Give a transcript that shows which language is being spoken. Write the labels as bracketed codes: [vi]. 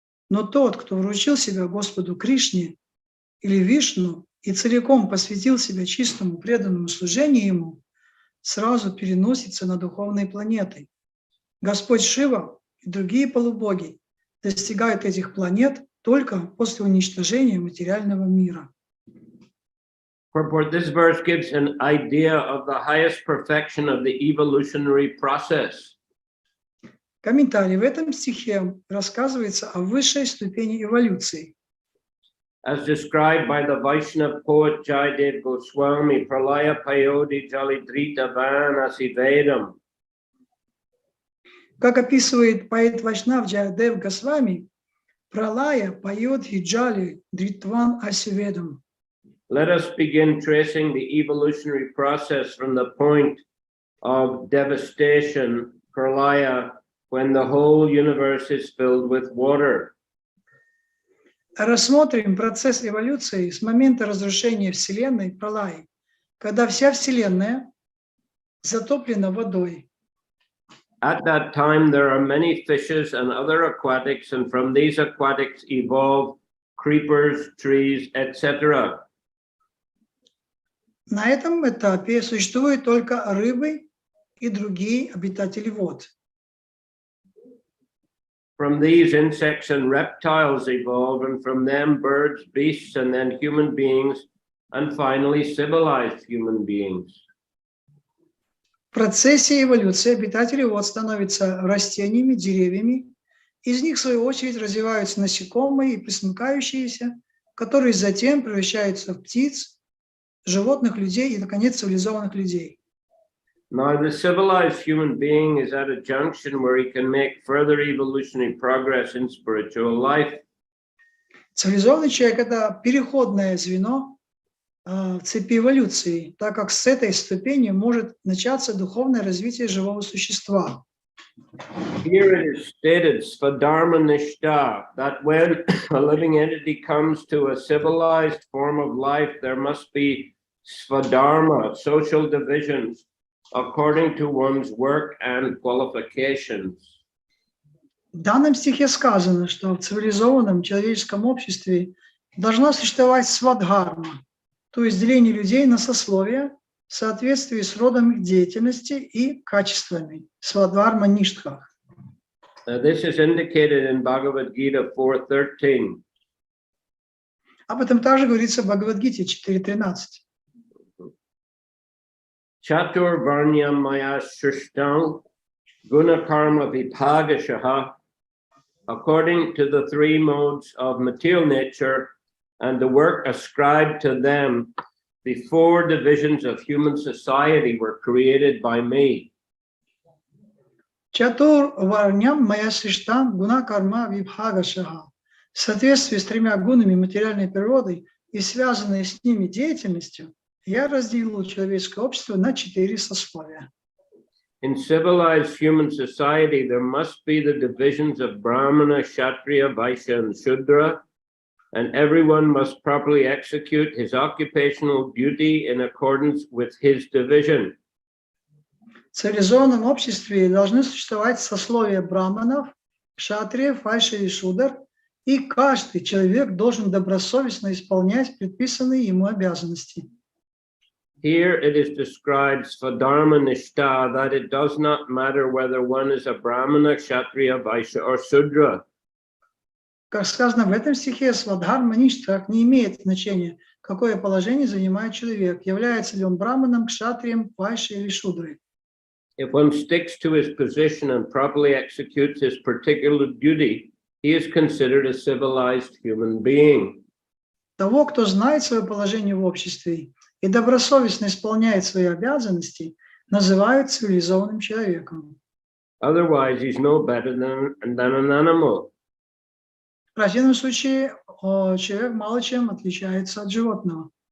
[ru] Но тот, кто вручил себя Господу Кришне или Вишну и целиком посвятил себя чистому преданному служению Ему, сразу переносится на духовные планеты. Господь Шива и другие полубоги достигают этих планет только после уничтожения материального мира. [en] Purport: this verse gives an idea of the highest perfection of the evolutionary process. [ru] Комментарий. В этом стихе рассказывается о высшей ступени эволюции. [en] As described by the Vaishnava poet Jayadev Goswami, [sa] Pralaya Payodi Jalidrita Vanasi Vedam. [ru] Как описывает поэт Вайшнав Джаядев Госвами, [sa] Пралая поет Хиджали Дритван Асиведам. [en] Let us begin tracing the evolutionary process from the point of devastation, Pralaya, when the whole universe is filled with water. [ru] Рассмотрим процесс эволюции с момента разрушения Вселенной Пралаи, когда вся Вселенная затоплена водой. [en] At that time, there are many fishes and other aquatics, and from these aquatics evolve creepers, trees, etc. [ru] На этом этапе существуют только рыбы и другие обитатели вод. [en] From these, insects and reptiles evolve, and from them, birds, beasts, and then human beings, and finally, civilized human beings. [ru] В процессе эволюции обитатели вод становятся растениями, деревьями. Из них, в свою очередь, развиваются насекомые и пресмыкающиеся, которые затем превращаются в птиц, животных, людей и, наконец, цивилизованных людей. [en] Now, the civilized human being is at a junction where he can make further evolutionary progress in spiritual life. [ru] Цивилизованный человек – это переходное звено в цепи эволюции, так как с этой ступени может начаться духовное развитие живого существа. [en] Here it is stated, Svadharma Nishta, that when a living entity comes to a civilized form of life, there must be Svadharma, social divisions, according to one's work and qualifications. [ru] В данном стихе сказано, что в цивилизованном человеческом обществе должна существовать свадхарма, то есть деление людей на сословия в соответствии с родом их деятельности и качествами. [sa] Свадхарма ништха. [en] This is indicated in Bhagavad Gita 4:13. [ru] Об этом также говорится в Бхагавад-гите 4.13. [sa] Chatur varnyam maya shrishtam guna karma vibhagashaha, [en] according to the three modes of material nature and the work ascribed to them, the four divisions of human society were created by me. [sa] Чатур варням мая сриштам гуна карма вибхагашаха. [ru] В соответствии с тремя гунами материальной природы и связанной с ними деятельностью, я разделил человеческое общество на 4 сословия. [en] In civilized human society, there must be the divisions of Brahmana, Kshatriya, Vaishya, and Shudra, and everyone must properly execute his occupational duty in accordance with his division. [ru] В цивилизованном обществе должны существовать сословия браманов, кшатриев, вайши и шудр, и каждый человек должен добросовестно исполнять предписанные ему обязанности. [en] Here it is described Svadharma Nishta, that it does not matter whether one is a Brahmana, Kshatriya, Vaishya, or Shudra. [ru] Как сказано в этом стихе, свадхарма ништха не имеет значения, какое положение занимает человек, является ли он браманом, кшатрием, вайшей или шудрой. [en] If one sticks to his position and properly executes his particular duty, he is considered a civilized human being. [ru] Того, кто знает свое положение в обществе и добросовестно исполняет свои обязанности, называют цивилизованным человеком. [en] Otherwise, he's no better than an animal. [ru] В противном случае человек мало чем отличается от животного.